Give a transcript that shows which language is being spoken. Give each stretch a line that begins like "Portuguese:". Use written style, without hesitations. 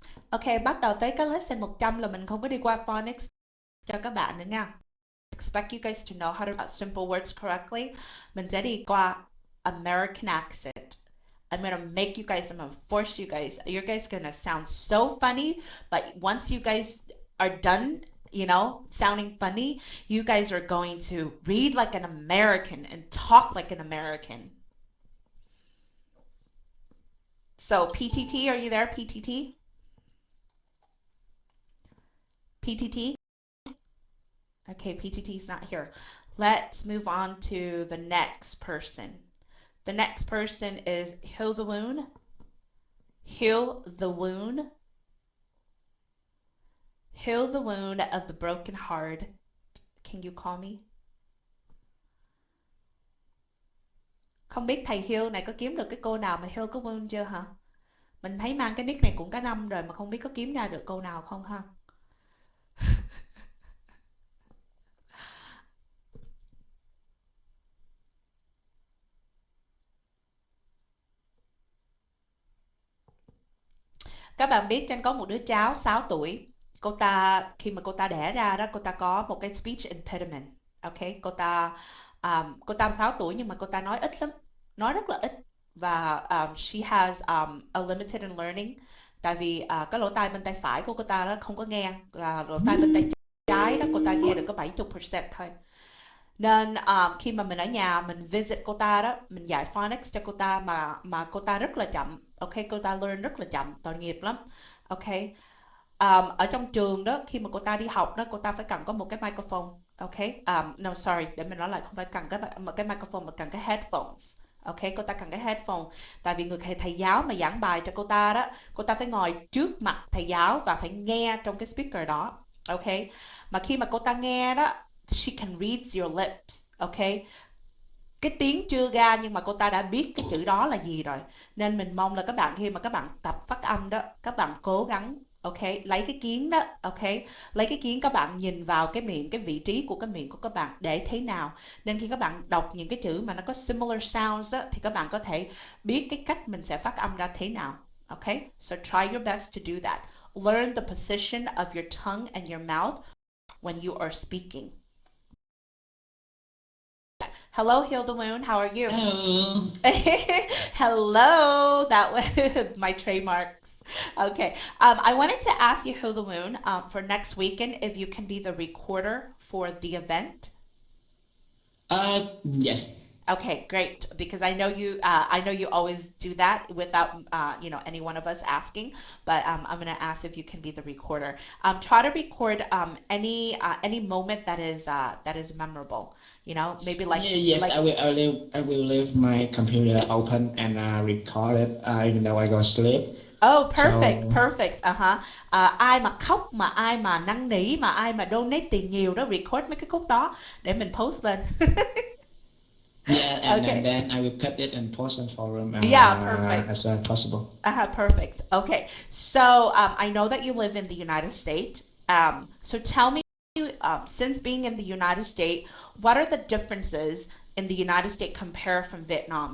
Vietnamese: Ok, bắt đầu tới cái lesson 100 là mình không có đi qua phonics cho các bạn nữa nha.
English: Expect you guys to know how to write simple words correctly.
Vietnamese: Mình sẽ đi qua American accent.
English: I'm gonna make you guys, I'm gonna force you guys. You guys gonna sound so funny, but once you guys are done, you know, sounding funny, you guys are going to read like an American and talk like an American. So PTT, are you there, PTT? PTT? Okay, PTT is not here. Let's move on to the next person. The next person is Heal the Wound. Heal the wound. Heal the wound of the broken heart. Can you call me?
Vietnamese: Không biết thầy Hill này có kiếm được cái cô nào mà heal cái wound chưa hả? Mình thấy mang cái nick này cũng cả năm rồi mà không biết có kiếm ra được cô nào không ha? Các bạn biết Tranh có một đứa cháu 6 tuổi. Cô ta khi mà cô ta đẻ ra đó, cô ta có một cái speech impediment. Ok, cô ta 6 tuổi nhưng mà cô ta nói ít lắm, nói rất là ít.
English: Và she has a limited in learning.
Vietnamese: Tại vì cái lỗ tai bên tay phải của cô ta đó không có nghe, là lỗ tai bên tay trái đó cô ta nghe được có 70% thôi. Nên khi mà mình ở nhà mình visit cô ta đó, mình dạy phonics cho cô ta mà cô ta rất là chậm. Ok, cô ta learn rất là chậm, tội nghiệp lắm. Ok. Ở trong trường đó, khi mà cô ta đi học đó, cô ta phải cần có một cái microphone. Ok. No sorry, để mình nói lại, không phải cần một cái microphone mà cần cái headphones. Ok, cô ta cần cái headphone. Tại vì người thầy giáo mà giảng bài cho cô ta đó, cô ta phải ngồi trước mặt thầy giáo và phải nghe trong cái speaker đó. Okay, mà khi mà cô ta nghe đó,
English: she can read your lips.
Vietnamese: Okay, cái tiếng chưa ra nhưng mà cô ta đã biết cái chữ đó là gì rồi, nên mình mong là các bạn khi mà các bạn tập phát âm đó, các bạn cố gắng, ok, lấy cái kiến đó, ok, lấy cái kiến, các bạn nhìn vào cái miệng, cái vị trí của cái miệng của các bạn để thế nào, nên khi các bạn đọc những cái chữ mà nó có similar sounds đó, thì các bạn có thể biết cái cách mình sẽ phát âm ra thế nào.
English: Ok, so try your best to do that. Learn the position of your tongue and your mouth when you are speaking. Hello, Hilda Moon. How are you? Hello. Hello. That was my trademarks. Okay. I wanted to ask you, Hilda Moon, for next weekend, if you can be the recorder for the event. Yes. Okay, great. Because I know you. I know you always do that without, any one of us asking. But I'm gonna ask if you can be the recorder. Try to record any moment that is memorable. Maybe like Yeah, yes, like I will leave my computer open and record it even though I go to sleep. Oh, perfect, So perfect.
Vietnamese: Ai mà khóc, mà ai mà năn nỉ, mà ai mà donate tiền nhiều đó, record mấy cái khúc đó để mình post lên.
English: yeah, and Okay. then I will cut it and post on forum Yeah, perfect. as soon as possible. Perfect. Okay. So I know that you live in the United States. So tell me, since being in the United States, what are the differences in the United States compared from Vietnam?